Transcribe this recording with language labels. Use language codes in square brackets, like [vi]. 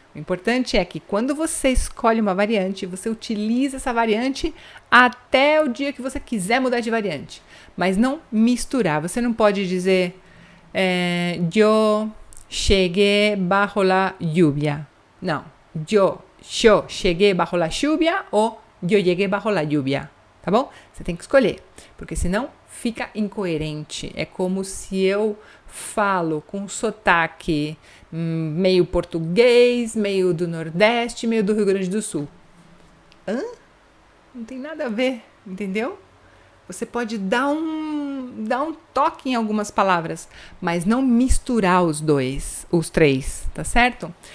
[pt] O importante é que quando você escolhe uma variante, você utiliza essa variante até o dia que você quiser mudar de variante. Mas não misturar. Você não pode dizer yo cheguei [es] bajo la lluvia. [pt] Não. [es] Yo cheguei bajo la lluvia ou yo llegué bajo la lluvia. [pt] Tá bom? Você tem que escolher, porque senão fica incoerente. É como se eu falo com sotaque meio português, meio do Nordeste, meio do Rio Grande do Sul. Não tem nada a ver, entendeu? Você pode dar um toque em algumas palavras, mas não misturar os três, tá certo?